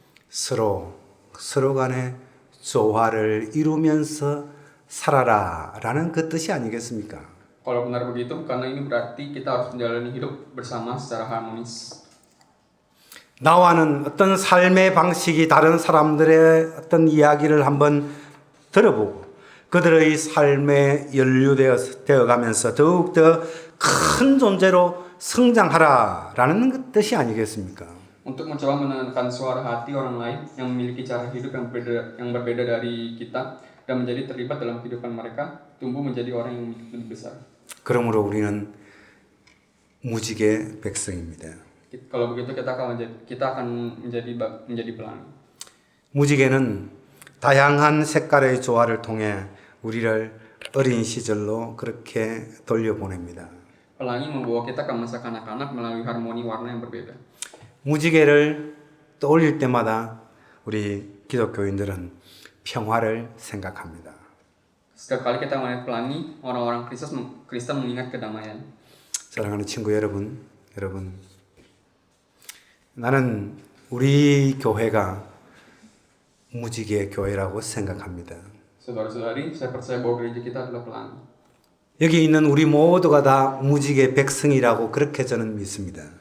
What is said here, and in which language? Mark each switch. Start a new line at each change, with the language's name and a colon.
Korean: 서로 간에 조화를 이루면서 살아라라는 그 뜻이 아니겠습니까?
Indonesian: Kalau benar begitu, karena ini berarti kita harus menjalani hidup bersama secara harmonis.
Korean: 나와는 어떤 삶의 방식이 다른 사람들의 어떤 이야기를 한번 들어보고 그들의 삶에 연루되어 가면서 더욱더 큰 존재로 성장하라라는 뜻이 아니겠습니까?
Indonesian: Untuk mencoba menenangkan suara hati orang lain yang memiliki cara hidup yang berbeda dari kita dan menjadi terlibat dalam kehidupan mereka, tumbuh menjadi orang yang lebih besar.
Korean: 그러므로 우리는 무지개 백성입니다.
Indonesian: Kalau begitu kita akan menjadi pelangi.
Korean: 무지개는 다양한 색깔의 조화를 통해 우리를 어린 시절로 그렇게 돌려보냅니다.
Indonesian: Pelangi membawa kita ke masa kanak-kanak melalui harmoni warna yang berbeda.
Korean: 무지개를 떠올릴 때마다 우리 기독교인들은 평화를 생각합니다.
Indonesian: Setiap kali kita melihat pelangi, orang-orang Kristen mengingat kedamaian.
Korean: 사랑하는 친구 여러분, 나는 우리 교회가 무지개 교회라고 생각합니다.
Indonesian: Saudara-saudari, saya percaya bahwa gereja kita adalah pelangi.
Korean: 여기 있는 우리 모두가 다 무지개 백성이라고 그렇게 저는 믿습니다.